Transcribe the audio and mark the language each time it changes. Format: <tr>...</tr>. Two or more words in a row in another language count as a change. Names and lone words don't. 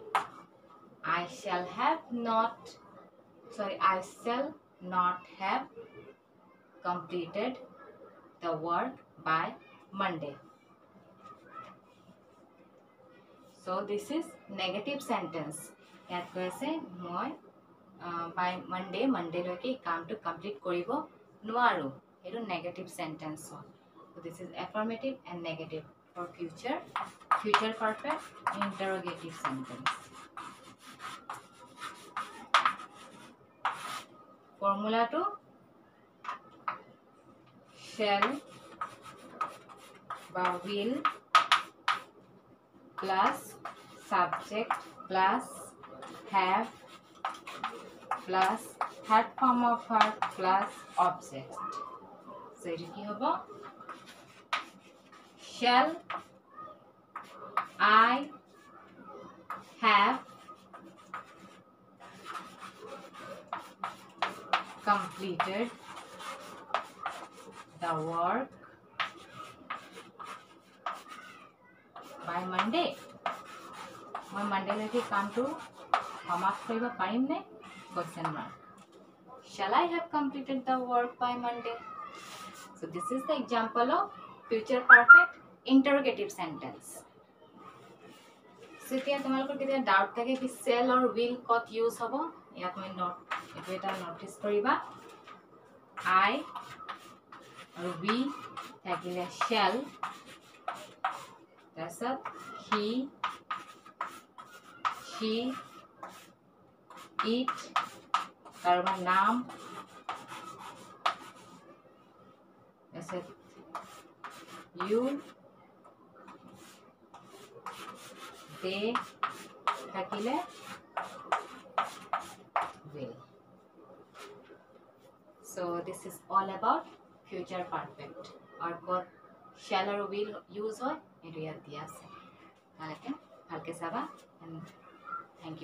<en>I shall not have completed the work by Monday. So this is negative sentence.</en> <as>ইয়াত কৈছে মই</as> <en>by Monday</en> <as>লৈকে কামটো কমপ্লিট কৰিব নোৱাৰো, এটো</as> <en>negative sentence</en> <as>হয়.</as> <en>So this is affirmative and negative for future perfect interrogative sentence. Formula to shall বা will plus subject plus have plus third form of verb plus object.</en> <as>So এটা কি হবে?</as> <en>Shall I have completed the work by Monday.</en> <as>মই Monday লৈকে কামটো সমাপ্ত কৰিব পাৰিম নে?</as> <en>Question mark. Shall I have completed the work by Monday? So this is the example of future perfect interrogative sentence.</en> <as>So এতিয়া তোমালোকৰ কেতিয়া ডাউট থাকে কি</as> <en>shall or will</en> <as>কত ইউজ হ'ব, ইয়াত মই এটো এটা নোটিস কৰিবা. I আৰু we থাকিলে shall, তাৰপিছত</as> <en>he, she, it,</en> <as>কাৰোবাৰ নাম, তাৰপিছত</as> <en>you, they</en> <as>থাকিলে will.</as> <en>So this is all about future perfect. Or what shall or will use</en> <as>হয় এটো ইয়াত দিয়া আছে, ভালকে চাবা,</as> <en>and thank you.</en>